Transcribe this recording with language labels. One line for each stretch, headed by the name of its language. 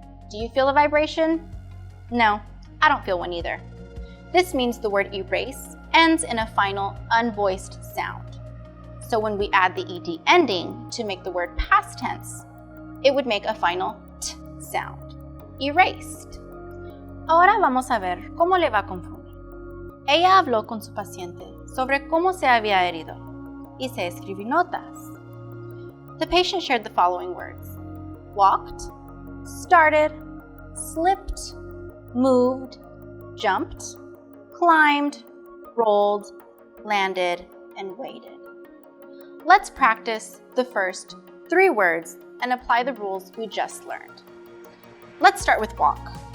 English: Do you feel a vibration? No, I don't feel one either. This means the word erase ends in a final unvoiced sound. So when we add the ed ending to make the word past tense, it would make a final t sound. Erased.
Spanish: Ahora vamos a ver cómo le va con Fumi. Ella habló con su paciente sobre cómo se había herido y se escribió notas.
English: The patient shared the following words: walked, started, slipped, moved, jumped, climbed, rolled, landed, and waited. Let's practice the first 3 words and apply the rules we just learned. Let's start with walk.